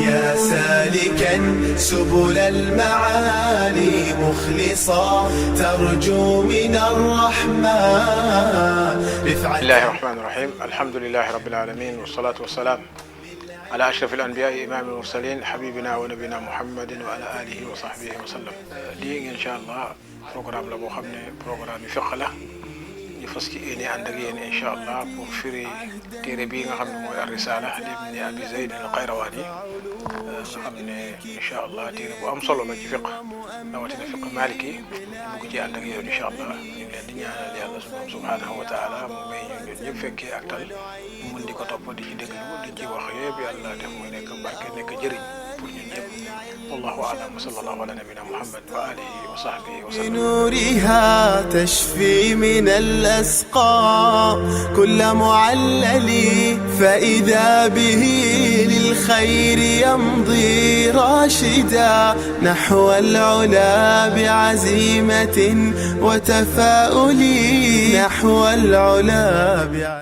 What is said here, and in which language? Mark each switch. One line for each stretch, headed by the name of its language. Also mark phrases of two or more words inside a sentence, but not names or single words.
Arabic: يا سالكا سبل المعالي مخلصا ترجو من الرحمن. بسم الله الرحمن الرحيم. الحمد لله رب العالمين، والصلاة والسلام على أشرف الأنبياء إمام المرسلين حبيبنا ونبينا محمد وعلى آله وصحبه وسلم.
Wolof: lii
Arabic: إن شاء الله
Wolof: programme la boo xam ne programme fiq la ñu fas yéene ànd ak yéen
Arabic: إن شاء الله
Wolof: pour firi téere bii nga xam ne mooy ar-Risaala li ibn Abi Zayd al-Qayrawaani nga xam ne
Arabic: إن شاء الله
Wolof: téere bu am solo la ci fiq rawatina fiq maliki bugg ci ànd ak yéen incha allah ñu ngi leen di ñaanal yàlla
Arabic: سبحانه وتعالى
Wolof: mu may ñu ñun ñëpp fekkee ak tal mun di ko topp di ci déglu di ci wax yëpp yàlla def muy nekk barke nekk jëriñ pour ñun ñëpp.
Arabic: والله أعلم وصلى الله على نبينا محمد وآله وصحبه وسلم. بنورها تشفي من الأسقام كل معلل فإذا به للخير يمضي راشدا نحو العلا بعزيمة وتفاؤل نحو العلا